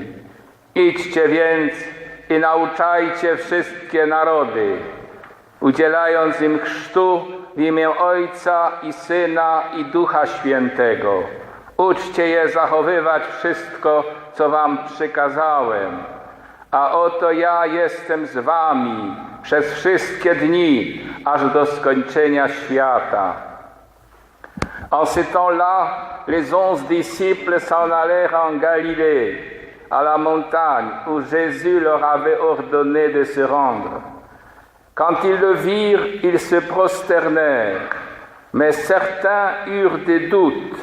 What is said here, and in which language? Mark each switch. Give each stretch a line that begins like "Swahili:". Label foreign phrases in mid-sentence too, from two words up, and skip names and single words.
Polish: Idźcie więc i nauczajcie wszystkie narody, udzielając im chrztu w imię Ojca i Syna i Ducha Świętego. Uczcie je zachowywać wszystko, co wam przykazałem. A oto ja jestem z wami przez wszystkie dni, aż do skończenia świata.
French: En ce temps-là, les 11 disciples s'en allèrent en Galilée, à la montagne où Jésus leur avait ordonné de se rendre. Quand ils le virent, ils se prosternèrent, mais certains eurent des doutes.